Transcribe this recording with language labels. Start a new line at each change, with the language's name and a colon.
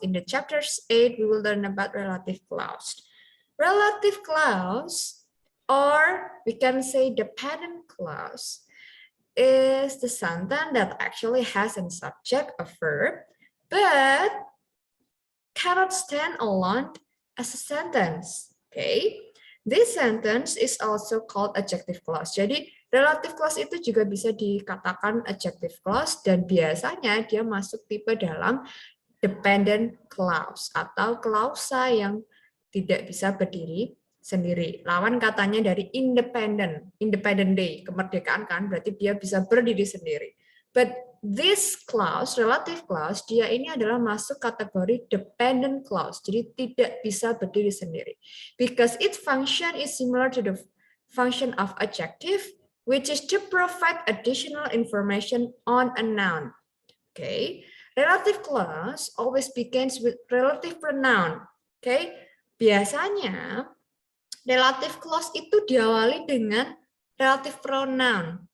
English: In the chapters 8, we will learn about relative clause. Relative clause, or we can say dependent clause, is the sentence that actually has a subject, a verb, but cannot stand alone as a sentence. Okay, this sentence is also called adjective clause.
Indonesian: Jadi relative clause itu juga bisa dikatakan adjective clause dan biasanya dia masuk tipe dalam dependent clause atau klausa yang tidak bisa berdiri sendiri. Lawan katanya dari independent day, kemerdekaan kan, berarti dia bisa berdiri sendiri.
English: But this clause,
Indonesian: relative clause, dia ini adalah masuk kategori dependent clause, jadi tidak bisa berdiri sendiri.
English: Because its function is similar to the function of adjective, which is to provide additional information on a noun. Okay, relative clause always begins with relative pronoun.
Indonesian: Okay, biasanya relative clause itu diawali dengan relative pronoun.